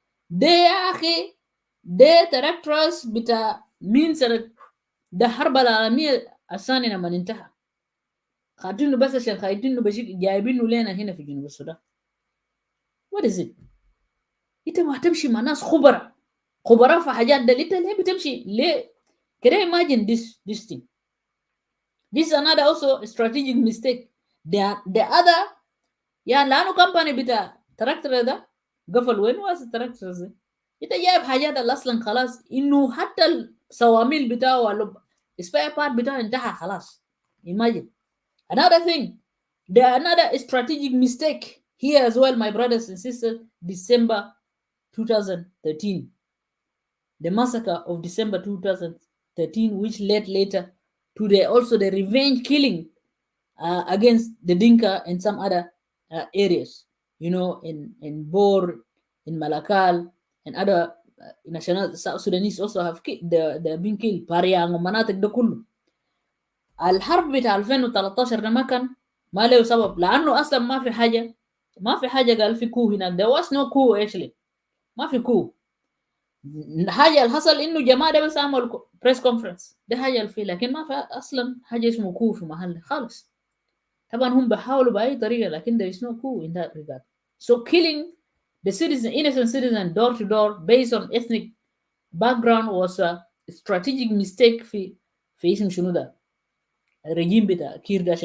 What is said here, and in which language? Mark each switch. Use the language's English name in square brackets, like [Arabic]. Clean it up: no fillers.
[Arabic] ده يا أخي ده تراكترز بتاع مين سنة ده الحرب العالمية الثانية لما انتهى، خاطينه بس عشان خايتينه بشيك جايبينه لنا هنا في جنوب السودان. what is it؟ انت ما تمشي مع ناس خبراء في حاجات ده، انت ليه بتمشي ليه كده؟ imagine this thing. [English] This is another also strategic mistake. [Arabic] The other يعني لانه كمباني بتاع تراكتور ده قفل، وين واس التراكتور ده؟ انت جايب حاجات اللي اصلا خلاص انه حتى الصواميل بتاعه ولا سبير بارت بتاعه انتهى خلاص. imagine. [English] Another thing, another strategic mistake here as well, my brothers and sisters. December 2013, the massacre of December 2013, which led later to the revenge killing against the Dinka and some other areas, in Bor, in Malakal, and other national South Sudanese also have they been killed. [Arabic] Pariang ومناطق ده كله. الحرب بتاع 2013 ده ما له سبب، لانه اصلا ما في حاجه قال في كو هناك. [English] there was no coup actually. [Arabic] ما في كو. حاجه اللي حصل انه جماعه ده بس عملوا بريس كونفرنس، ده حاجه اللي فيه، لكن ما في اصلا حاجه اسمه كو في محل خالص. [English] طبعا هم بيحاولوا باي طريقه، لكن there is no coup in that regard. So killing the innocent citizen door to door based on ethnic background was a strategic mistake في اسم شنو ده الرجيم بتاع كير ده.